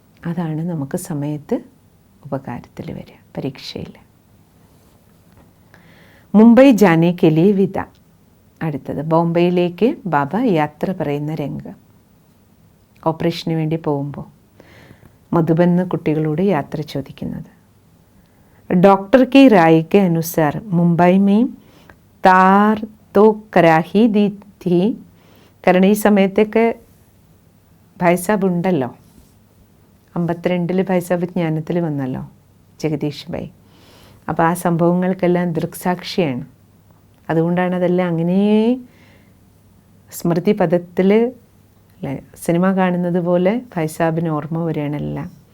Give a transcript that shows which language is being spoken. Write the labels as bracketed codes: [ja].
[ml] അതാണ് നമുക്ക് സമയത്ത് ഉപകാരത്തിൽ വരിക പരീക്ഷയിൽ. [hi] മുംബൈ ജാനെ കെ ലിയെ വിദ. [ml] അടുത്തത് ബോംബെയിലേക്ക് ബാബ യാത്ര പറയുന്ന രംഗം. ഓപ്പറേഷന് വേണ്ടി പോകുമ്പോൾ മധുബൻ കുട്ടികളോട് യാത്ര ചോദിക്കുന്നത്. [hi] ഡോക്ടർ की राय के अनुसार मुंबई में तार तो करा ही दी थी. [ml] കാരണം ഈ സമയത്തൊക്കെ ഭായ്സാബ് ഉണ്ടല്ലോ. 52 ഭായ്സാബ് ജ്ഞാനത്തിൽ വന്നല്ലോ ജഗദീഷ് ഭായ്. അപ്പോൾ ആ സംഭവങ്ങൾക്കെല്ലാം ദൃക്സാക്ഷിയാണ്. അതുകൊണ്ടാണ് അതെല്ലാം അങ്ങനെ സ്മൃതി പദത്തിൽ സിനിമ കാണുന്നത് പോലെ ഭായ്സാബിന് ഓർമ്മ വരികയാണെല്ലാം.